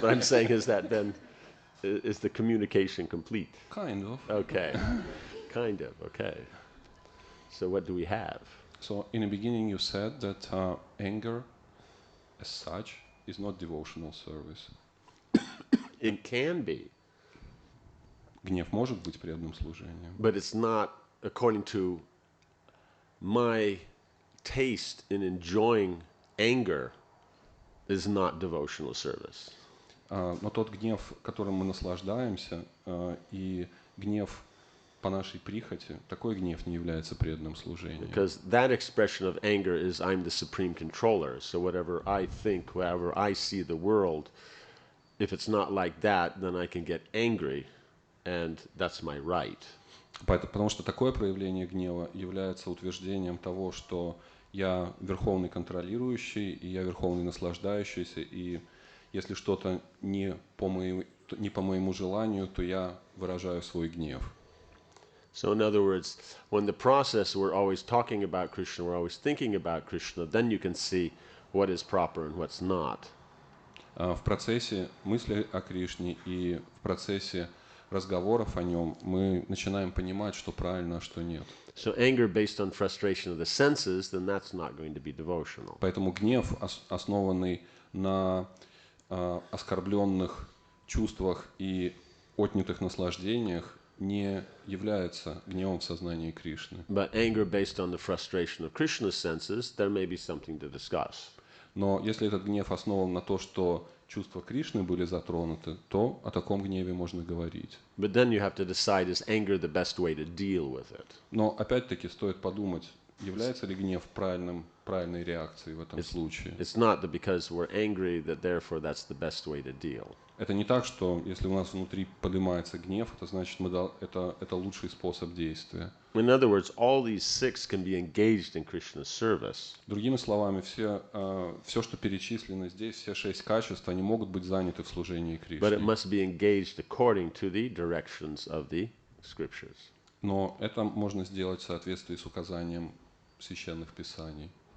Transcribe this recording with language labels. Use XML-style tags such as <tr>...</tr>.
<en>But I'm saying, is the communication complete? Kind of. Okay. Kind of. Okay. So what do we have? So, in the beginning you said that anger, as such, is not devotional service. It can be.</en> <ru>Гнев может быть преданным служением.</ru> <en>But it's not, according to my taste in enjoying anger, is not devotional service.</en> <ru>Но тот гнев, которым мы наслаждаемся, и гнев по нашей прихоти, такой гнев не является преданным служением.</ru> <en>Because that expression of anger is I'm the supreme controller. So whatever I think, whatever I see the world, if it's not like that, then I can get angry, and that's my right.</en> <ru>Потому что такое проявление гнева является утверждением того, что я верховный контролирующий, и я верховный наслаждающийся, и если что-то не по моему желанию, то я выражаю свой гнев.</ru> <en>So in other words, when the process we're always talking about Krishna, we're always thinking about Krishna, then you can see what is proper and what's not.</en> <ru>В процессе мысли о Кришне и в процессе разговоров о нем мы начинаем понимать, что правильно, а что нет.</ru> <en>So anger based on frustration of the senses, then that's not going to be devotional.</en> <ru>Поэтому гнев, основанный на оскорбленных чувствах и отнятых наслаждениях, не является гневом в сознании Кришны.</ru> <en>But anger based on the frustration of Krishna's senses, there may be something to discuss.</en> <ru>Но если этот гнев основан на то, что чувства Кришны были затронуты, то о таком гневе можно говорить.</ru> <en>But then you have to decide, is anger the best way to deal with it?</en> <ru>Но опять-таки стоит подумать, является ли гнев правильной реакцией в этом случае.</ru> <en>It's not that because we're angry that therefore that's the best way to deal.</en> <ru>Это не так, что если у нас внутри поднимается гнев, это значит, это лучший способ действия.</ru> <en>In other words, all these six can be engaged in Krishna's service.</en> <ru>Другими словами, все, что перечислено здесь, все 6 качеств, они могут быть заняты в служении</ru> <en>But it must be engaged according to the directions of the scriptures.</en> <ru>Но это можно сделать в соответствии с указанием священных писаний.</ru>